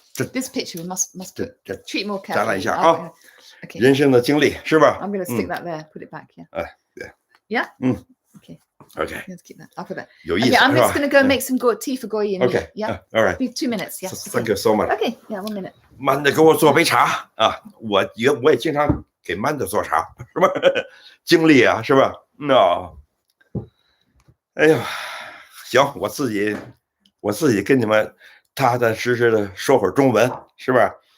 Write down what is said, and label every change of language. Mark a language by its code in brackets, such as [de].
[en] This picture we must treat more carefully. [zh] 展览一下啊，人生的经历是吧？ [en] I'm going to stick that there. Put it back. Yeah. [zh] 对。 [en] Yeah. Okay. Okay. Let's keep that. I'll put that. [zh] 有意思 [en] Okay, I'm [zh] 是 [en] just [zh] 吧 [en] going to go make some tea for Guo Yi. Okay. Yeah. All right. Be 2 minutes. Yeah. Thank you so much. Okay. Yeah. 1 minute. [zh] 曼德给我做杯茶啊，我也经常给曼德做茶，是吧？经历啊，是吧？哎呀，行，我自己跟你们踏踏实实的说会儿中文，是吧？